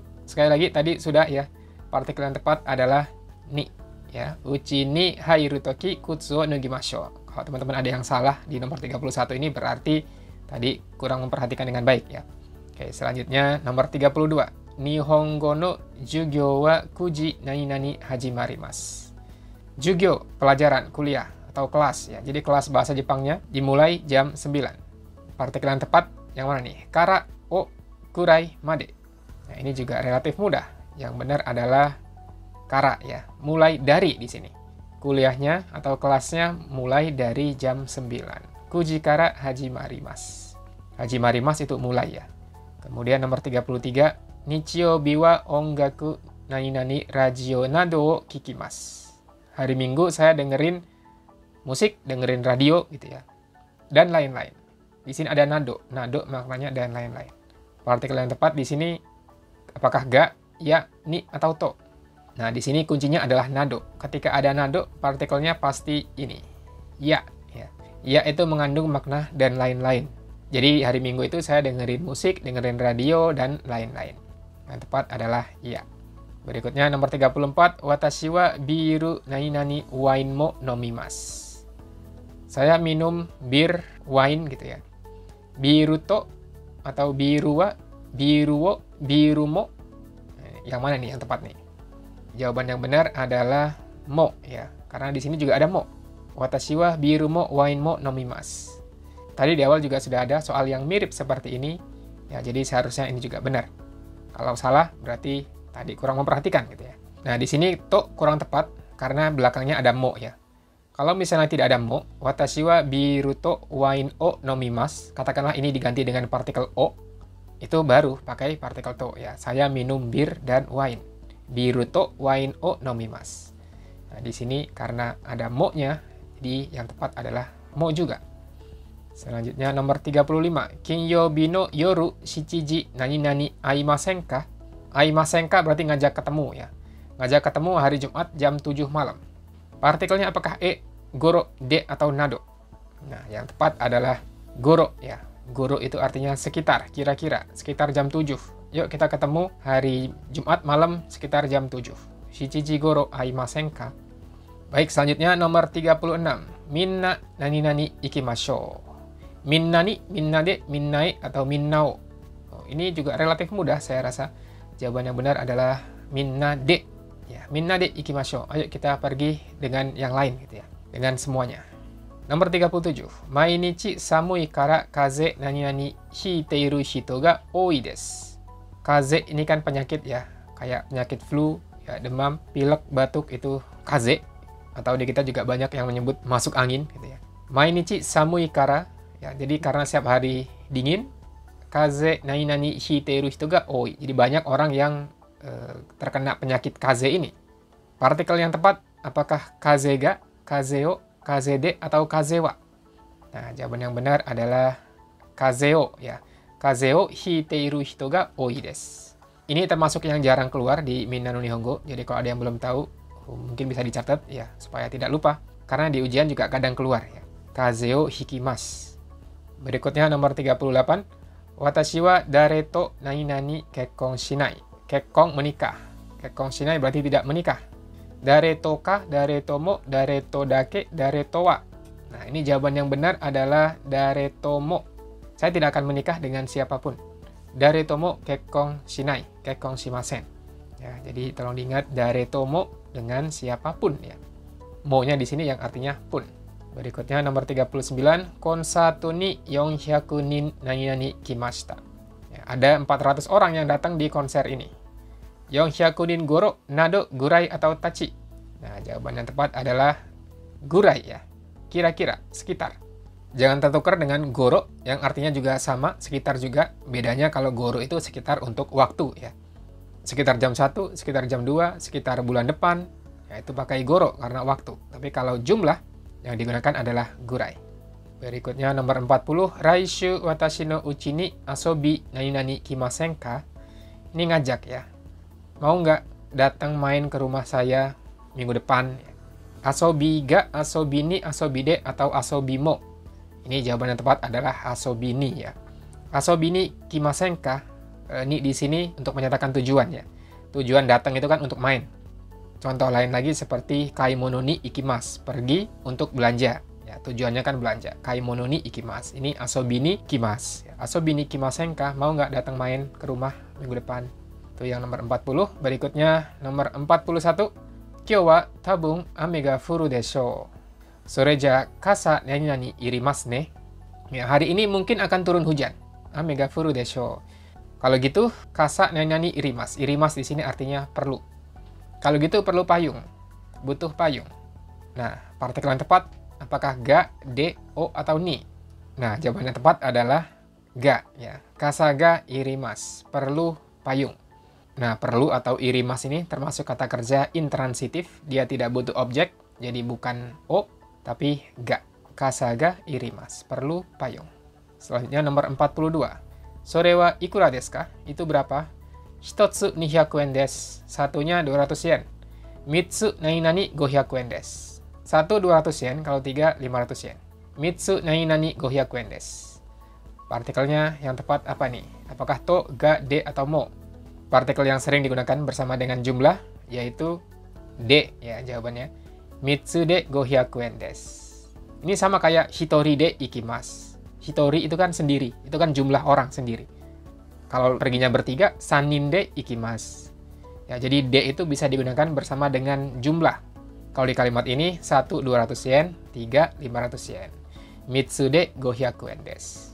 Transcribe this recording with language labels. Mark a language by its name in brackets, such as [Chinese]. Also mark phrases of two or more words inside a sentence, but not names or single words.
[Indonesian] Sekali lagi tadi sudah ya. Partikel yang tepat adalah ni ya. [Japanese] 家に入るとき靴を脱ぎましょう. [Indonesian] Kalau teman-teman ada yang salah di nomor 31 ini berarti tadi kurang memperhatikan dengan baik ya. Oke, selanjutnya nomor 32. [Japanese] 日本語の授業は九時なになに始まります. [Indonesian] Jugyo, pelajaran, kuliah atau kelas ya. Jadi kelas bahasa Jepangnya dimulai jam 9. Partikel yang tepat yang mana nih? [Japanese] から を くらい まで. [Indonesian] Nah, ini juga relatif mudah. Yang benar adalah kara ya. Mulai dari di sini. Kuliahnya atau kelasnya mulai dari jam 9. [Japanese] 九時から始まります. [Indonesian] Hajimarimasu itu mulai ya. Kemudian nomor 33. [Japanese] 日曜日は音楽なになにラジオなどを聞きます. [Indonesian] Hari Minggu saya dengerin musik, dengerin radio gitu ya. Dan lain-lain. Di sini ada nado. Nado maknanya dan lain-lain. Partikel yang tepat di sini apakah ga, ya, ni atau to? Nah, di sini kuncinya adalah nado. Ketika ada nado, partikelnya pasti ini. Ya, ya. Ya itu mengandung makna dan lain-lain. Jadi hari Minggu itu saya dengerin musik, dengerin radio dan lain-lain. Yang tepat adalah ya. Berikutnya nomor 34. [Japanese] 私はビールなになにwineも飲みます. [Indonesian] Saya minum bir, wine gitu ya. [Japanese] ビールと atau ビールは、ビールを、ビールも. [Indonesian] Yang mana nih yang tepat nih? Jawaban yang benar adalah mo ya. Karena di sini juga ada mo. [Japanese] 私はビールもwineも飲みます. [Indonesian] Tadi di awal juga sudah ada soal yang mirip seperti ini. Ya, jadi seharusnya ini juga benar. Kalau salah berarti tadi kurang memperhatikan gitu ya. Nah, di sini to kurang tepat karena belakangnya ada mo ya. Kalau misalnya tidak ada mo, [Japanese] 私はビールとwineを飲みます, [Indonesian] katakanlah ini diganti dengan partikel o, itu baru pakai partikel to ya. Saya minum bir dan wine. [Japanese] ビールとwineを飲みます. [Indonesian] Nah, di sini karena ada mo-nya, jadi yang tepat adalah mo juga. Selanjutnya nomor 35. [Japanese] 金曜日の夜七時なになに会いませんか? 会いませんか [Indonesian] berarti ngajak ketemu ya. Ngajak ketemu hari Jumat jam 7 malam. Partikelnya apakah e, goro, de, atau nado? Nah, yang tepat adalah goro ya. Goro itu artinya sekitar, kira-kira, sekitar jam 7. Yuk kita ketemu hari Jumat malam sekitar jam 7. [Japanese] 七時ごろ会いませんか? [Indonesian] Baik, selanjutnya nomor 36. [Japanese] みんななになに行きましょう. みんなに、みんなで、みんなへ, [Indonesian] atau minnao. Ini juga relatif mudah saya rasa. Jawaban yang benar adalah minnade. [Japanese] Ya, みんなで行きましょう. [Indonesian] Ayo kita pergi dengan yang lain gitu ya. Dengan semuanya. Nomor 37. [Japanese] 毎日寒いから風邪なになにひいている人が多いです. [Indonesian] Kaze ini kan penyakit ya. Kayak penyakit flu, ya, demam, pilek, batuk itu kaze. Atau di kita juga banyak yang menyebut masuk angin gitu ya. [Japanese] 毎日寒いから. [Indonesian] Ya, jadi karena setiap hari dingin, [Japanese] 風邪なになにひいている人が多い. [Indonesian] Jadi banyak orang yang terkena penyakit kaze ini. Partikel yang tepat apakah [Japanese] 風邪が、風邪を、風邪で, [Indonesian] atau kazewa? Nah, jawaban yang benar adalah kazeo ya. [Japanese] 風邪をひいている人が多いです. [Indonesian] Ini termasuk yang jarang keluar di Minna no Nihongo. Jadi kalau ada yang belum tahu, mungkin bisa dicatat ya supaya tidak lupa. Karena di ujian juga kadang keluar ya. [Japanese] 風邪をひきます. [Indonesian] Berikutnya nomor 38. [Japanese] 私は誰となになに結婚しない. [Indonesian] Kekkon menikah. [Japanese] 結婚しない [Indonesian] berarti tidak menikah. [Japanese] 誰とか、誰とも、誰とだけ、誰とは. [Indonesian] Nah, ini jawaban yang benar adalah [Japanese] 誰とも. [Indonesian] Saya tidak akan menikah dengan siapapun. [Japanese] 誰とも結婚しない. 結婚しません. [Indonesian] Ya, jadi tolong diingat [Japanese] 誰とも [Indonesian] dengan siapapun ya. Mo-nya di sini yang artinya pun. Berikutnya nomor 39. [Japanese] コンサートに400人なになに来ました. [Indonesian] Ya, ada 400 orang yang datang di konser ini. [Japanese] 400人ごろ、など、ぐらい, [Indonesian] atau tachi. Nah, jawaban yang tepat adalah gurai ya. Kira-kira, sekitar. Jangan tertukar dengan goro yang artinya juga sama, sekitar juga. Bedanya kalau goro itu sekitar untuk waktu ya. Sekitar jam 1, sekitar jam 2, sekitar bulan depan. Ya, itu pakai goro karena waktu. Tapi kalau jumlah, yang digunakan adalah gurai. Berikutnya nomor 40. [Japanese] 来週私のうちに遊びなになに来ませんか? [Indonesian] Ini ngajak ya. Mau nggak datang main ke rumah saya minggu depan? [Japanese] 遊びが、遊びに、遊びで、atau 遊びも. [Indonesian] Ini jawaban yang tepat adalah asobini ya. [Japanese] 遊びに来ませんか. [Indonesian] Ini di sini untuk menyatakan tujuan ya. Tujuan datang itu kan untuk main. Contoh lain lagi seperti [Japanese] 買い物に行きます, [Indonesian] pergi untuk belanja. Ya, tujuannya kan belanja. [Japanese] 買い物に行きます. Ini 遊びに来ます. 遊びに来ませんか, [Indonesian] mau nggak datang main ke rumah minggu depan? Itu yang nomor 40. Berikutnya nomor 41. [Japanese] 今日はtabung雨が降るでしょう. それじゃ傘なに要りますね. [Indonesian] Ya, hari ini mungkin akan turun hujan. [Japanese] 雨が降るでしょう. [Indonesian] Kalau gitu, [Japanese] 傘なに要ります. [Indonesian] Irimasu di sini artinya perlu. Kalau gitu perlu payung. Butuh payung. Nah, partikel yang tepat apakah ga, de, o, atau ni? Nah, jawaban yang tepat adalah ga ya. [Japanese] 傘が要ります. [Indonesian] Perlu payung. Nah, perlu atau irimasu ini termasuk kata kerja intransitif. Dia tidak butuh objek, jadi bukan o, tapi ga. [Japanese] 傘が要ります. [Indonesian] Perlu payung. Selanjutnya nomor 42. [Japanese] それはいくらですか? [Indonesian] Itu berapa? [Japanese] 一つ200円です. [Indonesian] Satunya 200 yen. [Japanese] 三つなに500円です. [Indonesian] Satu 200 yen, kalau tiga 500 yen. [Japanese] 三つなに500円です. [Indonesian] Partikelnya yang tepat apa nih? Apakah to, ga, de, atau mo? Partikel yang sering digunakan bersama dengan jumlah, yaitu de ya jawabannya. [Japanese] 三つで500円です. [Indonesian] Ini sama kayak [Japanese] 一人で行きます. [Indonesian] Hitori itu kan sendiri, itu kan jumlah orang sendiri. Kalau perginya bertiga, [Japanese] 三人で行きます. [Indonesian] Ya, jadi de itu bisa digunakan bersama dengan jumlah. Kalau di kalimat ini, 1 200 yen, 3 500 yen. [Japanese] 三つで500円です.